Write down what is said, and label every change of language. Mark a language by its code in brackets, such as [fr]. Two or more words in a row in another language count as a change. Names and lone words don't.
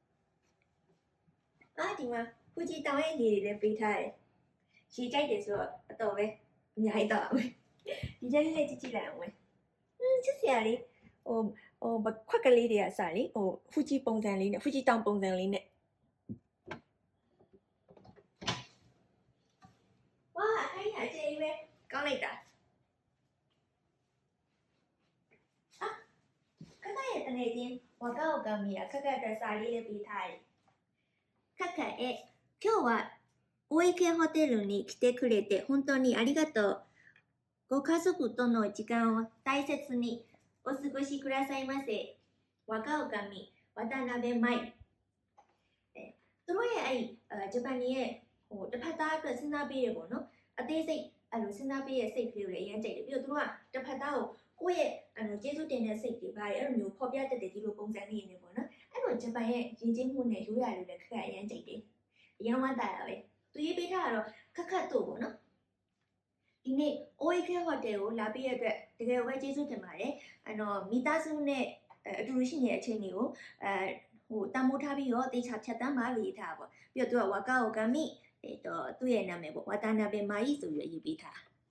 [my] ဒီမှာဖူဂျီတောင်ရဲ့ရေတွေလည်းပေးထားတယ်ရေကြိုက်တယ်ဆိုတော့အတော်ပဲအများကြီးတော့မယ်ဒီချက်လေးကြည့်လိုက်အောင်မယ်ချစ်စရာလေးခွက်ကလေးတွေကစလေဖူဂျီပုံစံလေးနဲ့ဖူဂျီတောင်ပုံစံလေးနဲ့ဝါအဲ့ဒါအကျယ်ကြီးပဲကောင်းလိုက်တာ တကယ်ချင်းဝါကောက်ကမီခက်ခက်တဲ့စာလေးလေးပေးထားတယ်ခက်ခက် [ja] 今日は大池ホテルに来てくれて本当にありがとうご家族との時間を大切にお過ごしくださいませ若女将渡辺舞 [my] သူတို့ရဲ့ဂျပန်ရဲ့တစ်ဖက်သားအတွက်စဉ်းစားပေးရပေါ့နော်အသေးစိတ်စဉ်းစားပေးရဲ့စိတ်ကလေးကို လည်းအရင်ကြိုက်တယ်ပြီးတော့သူတို့ကတစ်ဖက်သားကိုကိုယ့်ရဲ့ကျေးဇူးတင်တဲ့စိတ်တွေပါတယ်အဲ့လိုမျိုးဖော်ပြတတ်တဲ့ဒီလိုပုံစံလေးနေပေါ့နော်အဲ့လိုဂျပန်ရဲ့ယဉ်ကျေးမှုနဲ့ရိုးရာတွေလည်းခက်ခက်အရင်ကြိုက်တယ်အရင်ဝမ်းတာရပဲသူရေးပေးထားတာတော့ခက်တို့ပေါ့နော်ဒီနေ့ OEK Hotel ကိုလာပြီးရတဲ့တကယ်ပဲကျေးဇူးတင်ပါတယ်မိသားစုနဲ့အတူတူရှိနေတဲ့အချိန်တွေကိုတန်မိုးထားပြီးတော့တေချာဖြတ်တန်းပါလို့ရေးထားပါပေါ့ပြီးတော့သူကဝါကာအိုဂမ်မိသူ့ရဲ့နာမည်ပေါ့ဝါတာနာဘေမာကြီးဆိုပြီးရေးပေးထား